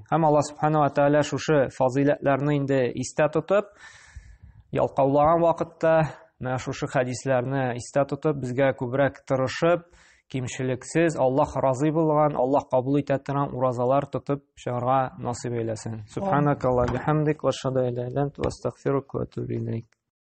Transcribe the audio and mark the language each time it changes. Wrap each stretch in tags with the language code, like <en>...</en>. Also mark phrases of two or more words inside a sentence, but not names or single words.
<tt>Һәм Алла</tt> <ar>سبحانه وتعالى</ar> <tt>шушы фазилатларны инде истә тотып, ялкаулаган вакытта менә шушы хәдисләрне истә тотып, безгә күбрәк тырышып, кимчелексез, Аллаһ разый булган, Аллаһ кабул итә торган уразалар тотып чыгарга насыйп әйләсен.</tt> <ar>سبحانك اللهم بحمدك وأشهد أن لا إله إلا أنت وأستغفرك وأتوب إليك.</ar>